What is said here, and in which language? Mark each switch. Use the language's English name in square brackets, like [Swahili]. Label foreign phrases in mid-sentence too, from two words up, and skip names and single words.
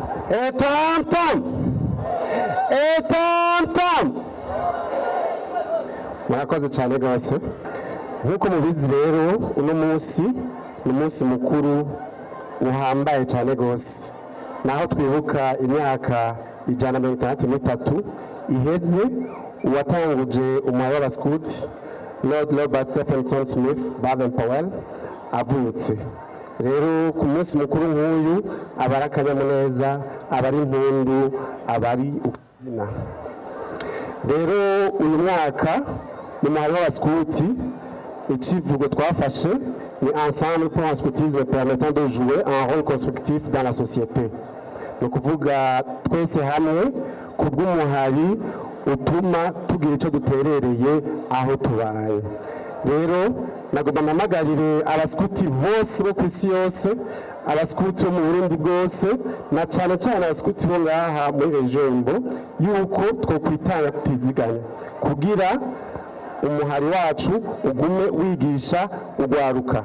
[French] Et tam-tam. Et tam-tam. [Rundi] Murakoze cyane rwose. Nk'uko mubizi rero uno munsi ni umunsi mukuru uhambaye cyane rwose. Naho twibuka imyaka 163 iheze uwatanguje umuhari w'abaskuti Lord Robert Stephenson Smith Baden-Powell avutse. Rero ku munsi mukuru nk'uyu abari akanyamuneza, abari impundu, abari ukubyina. Rero uyu mwaka mu muhari w'abaskuti icivugo twafashe ni [French] ensemble pour un scoutisme permettant de jouer un rôle constructif dans la société. [Rundi] Ni ukuvuga twese hamwe ku bw'umuhari utuma tugira icyo duterereye aho tubaye. Rero nagomba mpamagarire abaskuti bose bo ku isi yose, abaskuti bo mu Burundi bwose, na cyane cyane abaskuti bo ngaha muri Rejombo, yuko twokwitanga tutiziganya kugira umuhari wacu ugume wigisha ugwaruka.